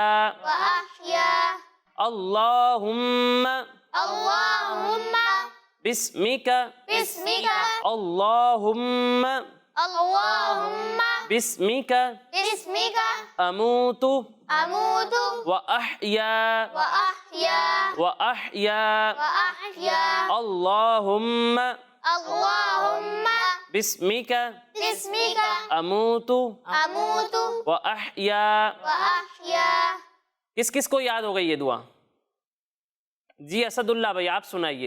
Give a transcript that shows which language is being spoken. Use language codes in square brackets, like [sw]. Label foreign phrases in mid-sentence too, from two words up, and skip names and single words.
[ar] واحیا. اللہم اللہم بسمک بسمک اللہم اللہم بسمک بسمک اموت اموت و احیا واحیا و احیا. واحیا. اللہم اللہم بسمک بسمک اموت اموت و احیا. واحیا. [ur] کس کس کو یاد ہو گئی یہ دعا؟ جی اسد اللہ بھائی آپ سنائیے.